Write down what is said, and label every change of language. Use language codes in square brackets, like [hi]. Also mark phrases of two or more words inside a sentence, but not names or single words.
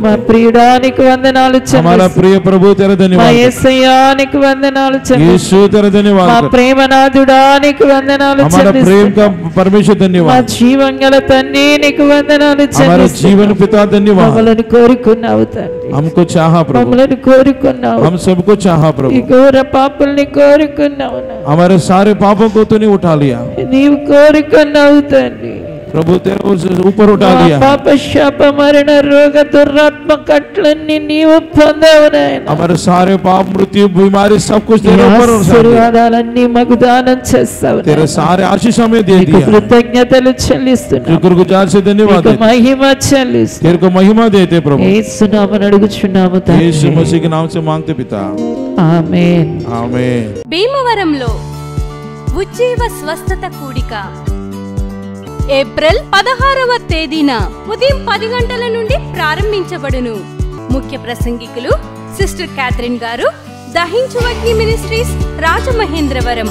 [te] మా ప్రియుడా నీకు వందనాలు చెల్లిస్తున్నాము. ప్రభు తెర ధన్యవాదాలు. మా యేసయ్యా నీకు వందనాలు చెల్లిస్తున్నాము. మా ప్రేమనాథుడా నీకు వందనాలు చెల్లిస్తున్నాము. [hi] परमेश्वर धन्यवाद. [te] మా జీవంగల తండ్రి నీకు వందనాలు చెల్లిస్తున్నాము. [hi] जीवन पिता धन्यवाद. [te] మమ్మల్ని కోరుకున్నావు తండ్రి, [hi] हमको चाहा प्रभु, [te] మమ్మల్ని కోరుకున్నావు. [hi] हम सबको चाहा प्रभु. [te] ఈ ఘోర పాపల్ని కోరుకున్నావు, [hi] हमारे सारे पापों को तूने उठा लिया [te] నీవు కోరుకున్నావు తండ్రి. [hi] प्रभु, तेरे ऊपर उठा लिया. [te] పాప శాప మరణ రోగ దుర్రాత్మ కట్లన్నీ నీవు పొందావు నాయనా. [hi] हमारे सारे पाप, मृत्यु, बीमारी सब कुछ तेरे ऊपर [te] ఆశీర్వాదాలన్నీ మాకు దానం చేస్తావు. [hi] तेरे सारे आशीष हमें दे दिया. [te] కృతజ్ఞతలు చెల్లిస్తున్నాము. [hi] शुक्रगुजार से धन्यवाद देते. [te] మహిమ చెల్లిస్తున్నాము. [hi] तेरे को महिमा देते प्रभु. [te] యేసు నామమున అడుగుచున్నాము తండ్రి. [hi] यीशु मसीह के नाम से मांगते पिता, [te] ఆమేన్. [hi] आमीन. [te] భీమవరంలో ఉజ్జీవ స్వస్థత కూడిక ఏప్రిల్ 16వ తేదీన ఉదయం 10 గంటల నుండి ప్రారంభించబడును. ముఖ్య ప్రసంగికులు సిస్టర్ క్యాథరిన్ గారు, దహించు అగ్ని మినిస్ట్రీస్, రాజమహేంద్రవరం.